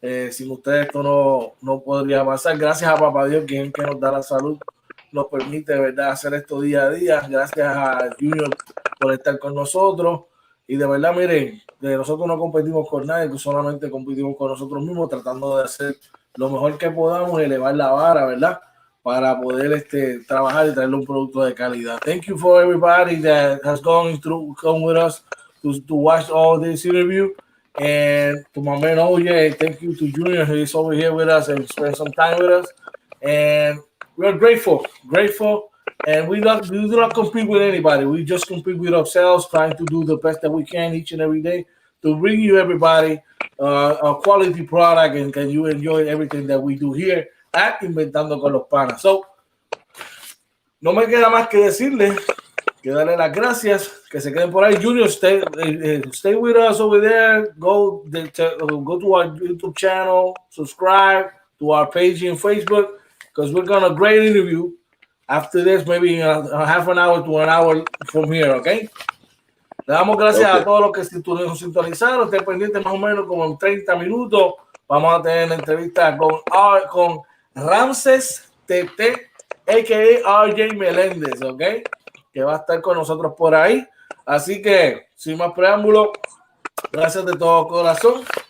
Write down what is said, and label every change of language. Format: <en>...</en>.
<es>Sin ustedes esto no podría pasar. Gracias a Papá Dios, que nos da la salud, nos permite, de verdad, hacer esto día a día. Gracias a Junior por estar con nosotros. Y de verdad, miren, nosotros no competimos con nadie, solamente competimos con nosotros mismos, tratando de hacer lo mejor que podamos y elevar la vara, ¿verdad? Para poder trabajar y traerle un producto de calidad.</es> <en>Thank you for everybody that has come with us to watch all this interview. And to my man OJ, thank you to Junior, who is over here with us and spend some time with us. And we're grateful And we do not compete with anybody. We just compete with ourselves, trying to do the best that we can each and every day to bring you everybody a quality product, and can you enjoy everything that we do here at Inventando con los Panas.</en> <es>So, no me queda más que decirles que darle las gracias, que se queden por ahí.</es> <en>Junior, stay with us over there. Go to our YouTube channel, subscribe to our page in Facebook, because we're gonna great interview after this, maybe a half an hour to an hour from here, okay?</en> <es>Le damos gracias a todos los que nos sintonizaron. Estén pendientes, más o menos como en 30 minutos. Vamos a tener la entrevista con Ramses TT, a.k.a. RJ Meléndez, ¿ok? Que va a estar con nosotros por ahí. Así que, sin más preámbulo, gracias de todo corazón.</es>